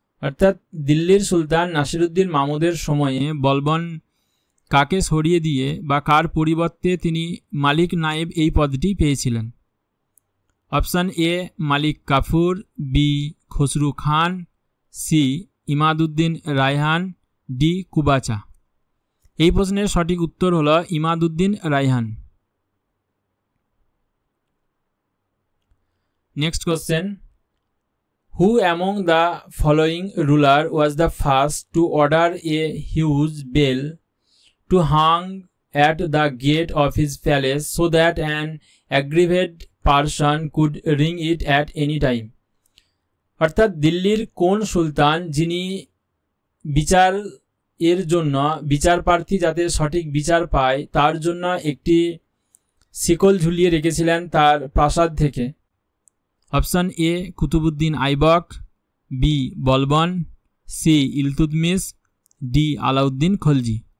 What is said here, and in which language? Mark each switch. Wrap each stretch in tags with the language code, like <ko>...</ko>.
<bn>অর্থাৎ দিল্লির সুলতান নাসিরুদ্দিন মাহমুদের সময়ে বলবন কাকে সরিয়ে দিয়ে বা কার পরিবর্তে তিনি মালিক নায়েব এই পদটি পেয়েছিলেন? Option A Malik Kafur, B Khasru Khan, C Imaduddin Raihan, D Qubacha. এই প্রশ্নের সঠিক উত্তর হল Imaduddin Raihan.</bn> <en>Next question, who among the following ruler was the first to order a huge bell to hang at the gate of his palace so that an aggrieved person could ring it at any time?</en> <bn>অর্থাৎ দিল্লির কোন সুলতান যিনি বিচার এর জন্য বিচার প্রার্থী যাতে সঠিক বিচার পায় তার জন্য একটি শিকল ঝুলিয়ে রেখেছিলেন তার প্রাসাদ থেকে? Option A Qutbuddin Aibak, B Balban, C Iltutmish, D Alauddin Khalji.</bn>